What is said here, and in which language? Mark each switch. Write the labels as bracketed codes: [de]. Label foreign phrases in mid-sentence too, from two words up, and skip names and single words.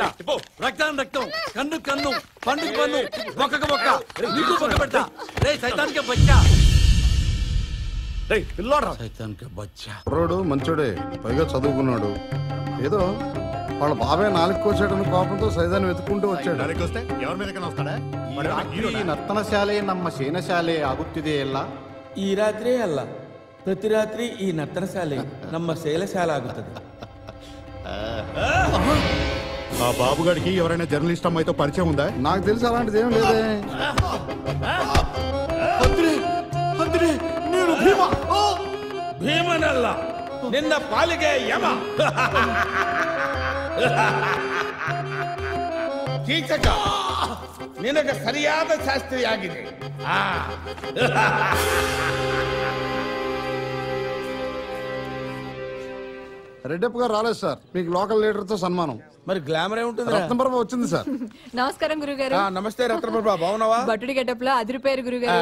[te] రక్తాన్ని రక్తం, కన్ను కన్ను, పన్నుకు పన్ను, బొక్కకు బొక్క, నీకు బొక్క పెడతా. రే [hi] शैतानिके बच्चा, शैतानिके बच्चा. [te] రోడ్డు మంచోడే, పైగా చదువుకున్నాడు. ఏదో వాళ్ళ బాబాయ్ 4 కోసాడని కోపంతో సైదాన్ని వెతుక్కుంటూ వచ్చాడు. [kn] ಈ ನರ್ತನ ಶಾಲೆ ನಮ್ಮ ಸೇನಶಾಲೆ ಆಗುತ್ತಿದೆ ಎಲ್ಲ. ಈ ರಾತ್ರಿ ಅಲ್ಲ, ಪ್ರತಿ ರಾತ್ರಿ ಈ ನರ್ತನ ಶಾಲೆ ನಮ್ಮ ಶೈಲಶಾಲೆ ಆಗುತ್ತದೆ. [te] ఆ బాబుగాడికి ఎవరైనా జర్నలిస్ట్ అమ్మాయితో పరిచయం ఉందా? నాకు తెలిసి అలాంటిది ఏం లేదే. [kn] ಭೀಮನಲ್ಲ, ನಿನ್ನ ಪಾಲಿಗೆ ಯಮ. ಕೀಚಕ, ನಿನಗೆ ಸರಿಯಾದ ಶಾಸ್ತ್ರಿಯಾಗಿದೆ. [te] రెడ్డప్ప గారు రాలేదు సార్, మీకు లోకల్ లీడర్ తో సన్మానం. మరి గ్లామర్ ఏముంటుంది? రత్నప్రభ వచ్చింది సార్. నమస్కారం గురుగారు. నమస్తే రత్నప్రభ, బాగున్నావా? బట్టుడి గెటప్ లో అదిరిపోయారు గురుగారు.